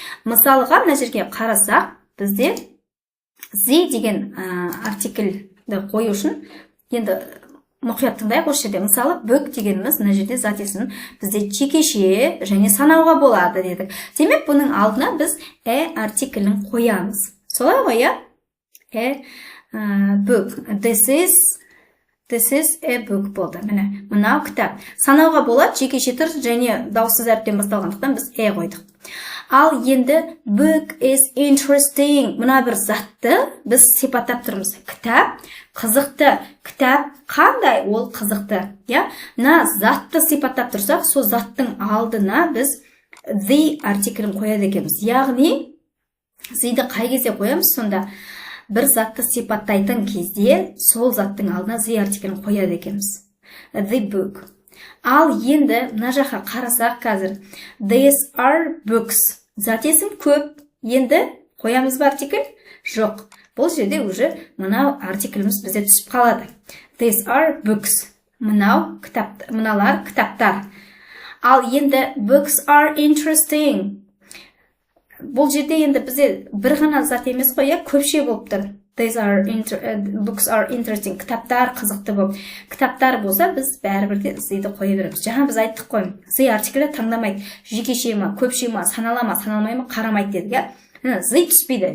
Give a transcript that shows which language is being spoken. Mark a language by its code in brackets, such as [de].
[kk] Мысалға, мына жерге қарасақ, бізде зи деген артиклді қою үшін енді мұқият тыңдайық осы жерде. Мысалы, book дегеніміз мына жерде зат есімін бізде жекеше және санауға болады дедік. Демек, бұның алдына біз артиклін қоямыз. Солай ғой, book. [en] This is a book [kk] болды. Міне, мынау кітап. Санауға болады, жекеше тұр және дауыссыз әріптен басталғандықтан біз қойдық. Ал енді [en] book is interesting. [kk] Мына бір затты біз сипаттап тұрмыз. Кітап қызықты. Кітап қандай? Ол қызықты. Мына затты сипаттап тұрсақ, сол заттың алдына біз the артиклін қояды екенбіз. Яғни, зиді қай кезде қоямыз сонда? Бір затты сипаттайтын кезде сол заттың алдына the артиклін қояды екенбіз. [en] The book. [kk] Ал енді мына жаққа қарасақ қазір. [en] These are books. [kk] Зат есім көп. Енді қоямыз ба артикль? Жоқ. Бұл жерде уже мынау артикліміз бізде түсіп қалады. [en] These are books. [kk] Мыналар кітаптар. Ал енді [en] books are interesting. [kk] Бұл жерде енді бізде бір ғана зат емес қой, көпше болып тұр. [en] Books are interesting. [kk] Кітаптар қызықты болып. Кітаптар болса, біз бәрібірде зиді қоя береміз. Жаңа біз айттық қой. Зи артиклі таңдамайды. Жекеше ма, көпше ма, санала ма, саналмай ма, қарамайды дедік. Зи түспейді.